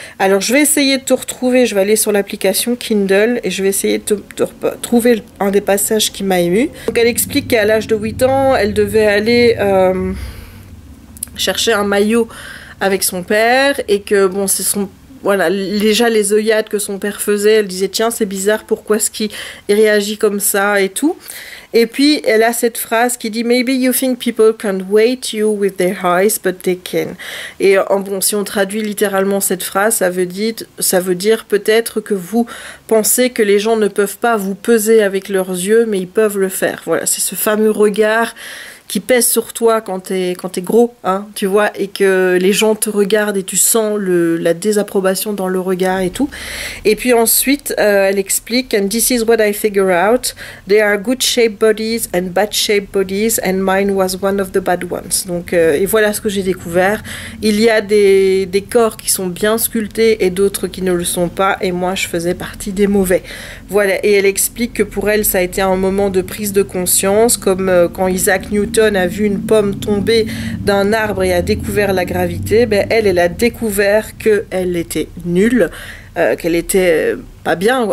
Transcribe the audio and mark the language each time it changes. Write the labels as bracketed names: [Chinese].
[French] Alors, je vais essayer de te retrouver. Je vais aller sur l'application Kindle et je vais essayer de trouver un des passages qui m'a ému. Donc, elle explique qu'à l'âge de 8 ans, elle devait aller chercher un maillot avec son père, et que, bon, c'est voilà, déjà les œillades que son père faisait, elle disait tiens, c'est bizarre, pourquoi est-ce qu'il réagit comme ça et tout. Et puis elle a cette phrase qui dit [English] maybe you think people can't weight you with their eyes but they can. [French] Et bon, si on traduit littéralement cette phrase, ça veut dire peut-être que vous pensez que les gens ne peuvent pas vous peser avec leurs yeux, mais ils peuvent le faire. Voilà, c'est ce fameux regard qui pèse sur toi quand t'es gros, hein, tu vois, et que les gens te regardent et tu sens la désapprobation dans le regard et tout. Et puis ensuite, elle explique [English] and this is what I figure out. There are good shaped bodies and bad shaped bodies and mine was one of the bad ones. [French] Donc, et voilà ce que j'ai découvert. Il y a des corps qui sont bien sculptés et d'autres qui ne le sont pas, et moi je faisais partie des mauvais. Voilà, et elle explique que pour elle, ça a été un moment de prise de conscience, comme quand Isaac Newton a vu une pomme tomber d'un arbre et a découvert la gravité, elle a découvert qu'elle était nulle, qu'elle était pas bien.